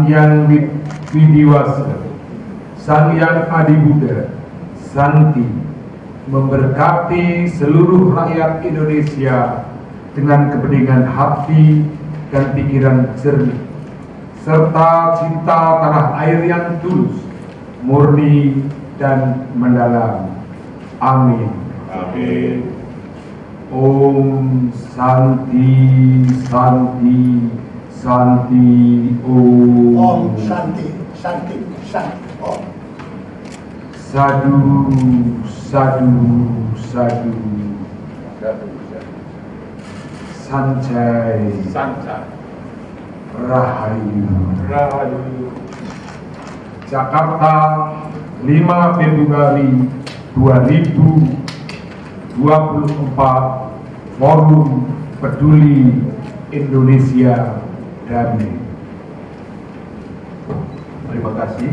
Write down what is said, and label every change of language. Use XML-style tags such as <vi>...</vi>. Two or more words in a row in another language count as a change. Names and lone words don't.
<id>Yang Widiwasa, Sang Yang Adi Buddha, Santi, memberkati seluruh rakyat Indonesia dengan kebeningan hati dan pikiran jernih, serta cinta tanah air yang tulus, murni, dan mendalam. Amin. Amin.</id> <sa>Om Santi, Santi, Santi, Om. Om Santi, Santi, Santi, Om. Sadu, sadu, sadu.</sa> <id>Sancai, Rahayu. Jakarta, 5 Februari 2024, Forum Peduli Indonesia Damai. Terima kasih.</id>